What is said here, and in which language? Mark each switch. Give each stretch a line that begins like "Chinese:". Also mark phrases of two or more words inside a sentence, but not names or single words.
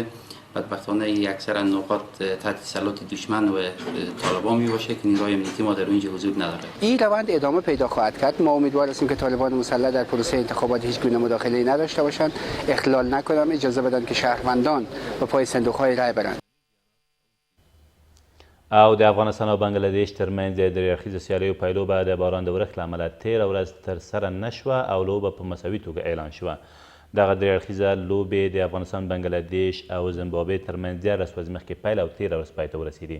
Persian: بدبختانه اکثر نقاط تحت تسلط دشمن و طالبان می باشه که نیروهای امنیتی ما در اونجا وجود نداره. این روند ادامه پیدا خواهد کرد. ما امیدوار هستیم که طالبان مسلح در پروسه انتخابات هیچ گونه مداخله‌ای نداشته باشند، اخلال نکنند، اجازه بدن که شهروندان به پای صندوق‌های رای برند.
Pashto: او د افغانستان او بنګلادیش ترمنځ د درې اړخیزو سیالیو پیلوبه د باران د ورښت له امله تېره ورځ ترسره نه شوه او لوبه په مساوي توګه اعلان شوه. دغه درې اړخیزه لوبې د افغانستان، بنګلادیش او زیمبابوې ترمنځ 11 ورځې مخکې پیل او تېره ورځ پای ته ورسېدې.